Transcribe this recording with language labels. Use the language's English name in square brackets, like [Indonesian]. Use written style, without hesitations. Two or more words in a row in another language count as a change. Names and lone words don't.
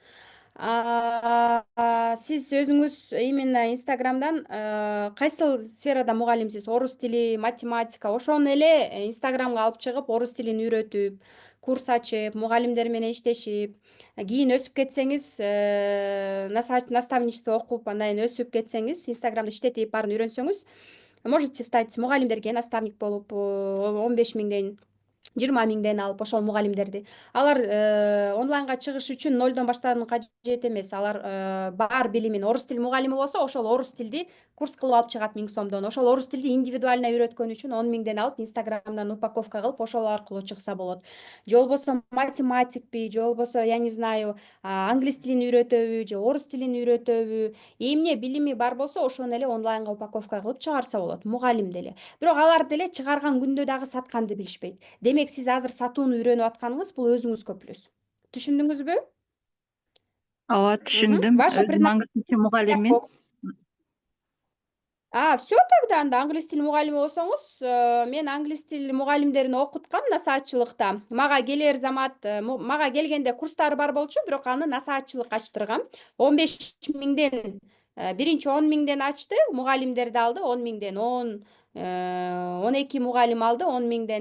[Kyrgyz] Сиз өзүңүз именно Инстаграмдан кайсыл сферада мугалимсиз? Орус тили, математика, ошону эле Инстаграмга алып чыгып, орус тилин үйрөтүп, курс ачып, мугалимдер менен иштешип, кийин өсүп кетсеңиз, наставничество окуп, андан кийин өсүп кетсеңиз, Инстаграмды иштетип, баарын үйрөнсөңүз, [Russian] можете стать [Kyrgyz] мугалимдерге наставник болуп, 15 000ден 20 000ден алып ошол мугалимдерди. Алар онлайнга чыгыш үчүн нолдон баштаганын кажет эмес. Алар бар билимин, орус тил мугалими болсо, ошол орус тилди курс кылып алып чыгат 1000 сомдон. Ошол орус тилди индивидуально үйрөткөн үчүн 10 000ден алып Инстаграмдан упаковка кылып, ошол аркылуу чыкса болот. Же болбосо математикпи, же болбосо, [Russian] я не знаю, [Kyrgyz] англис тилин үйрөтөбү, же орус тилин үйрөтөбү. Эмне билими бар болсо, ошону эле онлайнга упаковка кылып чыгарса болот, мугалим деле. Бирок алар деле чыгарган күндө дагы сатканды билишпейт. Демек сиз азыр сатууну үйрөнүп атканыңыз бул өзүңүзгө плюс. Түшүндүңүзбү? Ооба, түшүндүм. Ваша Өзүм англис тил мугалиммин. [Russian] Все тогда, [Kyrgyz] анда англис тил мугалими болсоңуз, мен англис тил мугалимдерин окуткам насаатчылыкта. Мага келер замат, мага келгенде курстары бар болчу, бирок аны насаатчылык ачтыргам. 15 000ден, биринчи 10 000ден ачты, мугалимдерди алды, 10 000ден, 12 мугалим алды, 10 000ден.